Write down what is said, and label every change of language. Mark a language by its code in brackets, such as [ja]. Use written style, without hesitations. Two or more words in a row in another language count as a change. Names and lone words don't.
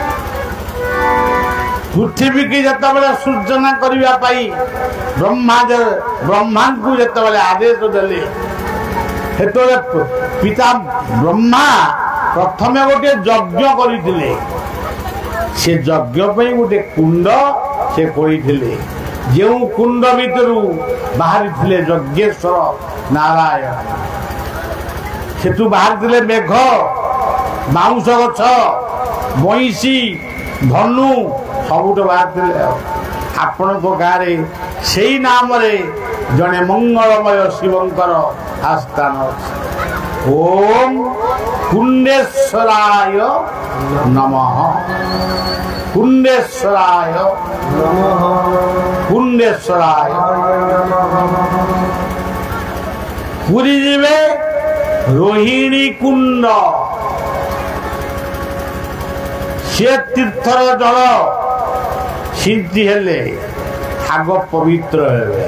[or] ପୃଥିବୀ କୁ ଯେତେବେଳେ ସୃଜନା କରିବା ପାଇଁ ବ୍ରହ୍ମାଙ୍କୁ ଯେତେବେଳେ ଆଦେଶ ଦେଲେ, ସେତେବେଳେ ପିତା ବ୍ରହ୍ମା ପ୍ରଥମେ ଗୋଟେ ଯଜ୍ଞ କରିଥିଲେ। ସେ ଯଜ୍ଞ ପାଇଁ ଗୋଟେ କୁଣ୍ଡ ସେ କରିଥିଲେ, ଯେଉଁ କୁଣ୍ଡ ଭିତରୁ ବାହାରି ଥିଲେ ଯଜ୍ଞେଶ୍ୱର ନାରାୟଣ। ସେଠୁ ବାହାର ଦେଲେ ମେଘ, ବାଉଁଶ ଗଛ, ବଇସୀ, ଧନୁ ସବୁଠୁ ବାହାର ଦେଲେ। ଆପଣ ଗାଁ ସେ ନାମ ଯଡ଼େ ମଙ୍ଗଳମୟ ଶିବଙ୍କର ଆସ୍ଥାନ ଅଛି। [sa] ओम कुंडेश्वराय नमः, कुंडेश्वराय नमः, कुंडेश्वराय। [or] ପୁରୀ ଜୀବେ ରୋହିଣୀ କୁଣ୍ଡ, ସେ ତୀର୍ଥର ଜଳ ସିଦ୍ଧି ହେଲେ ଆଗ ପବିତ୍ର ହେଲେ।